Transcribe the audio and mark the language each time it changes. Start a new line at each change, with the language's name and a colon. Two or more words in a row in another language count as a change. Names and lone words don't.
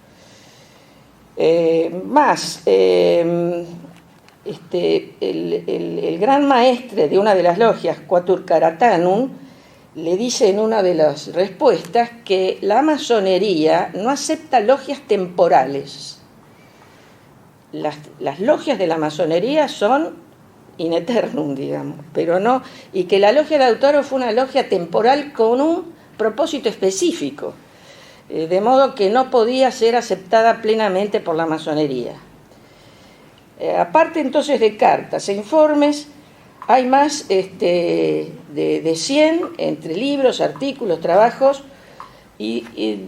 Spanish: El gran maestre de una de las logias, Quatuor Karatanum, le dice en una de las respuestas que la masonería no acepta logias temporales. Las logias de la masonería son
Latin: in eternum,
Spanish: digamos, pero no, y que la logia de Lautaro fue una logia temporal con un propósito específico, de modo que no podía ser aceptada plenamente por la masonería. Aparte entonces de cartas e informes, hay más de 100 entre libros, artículos, trabajos, y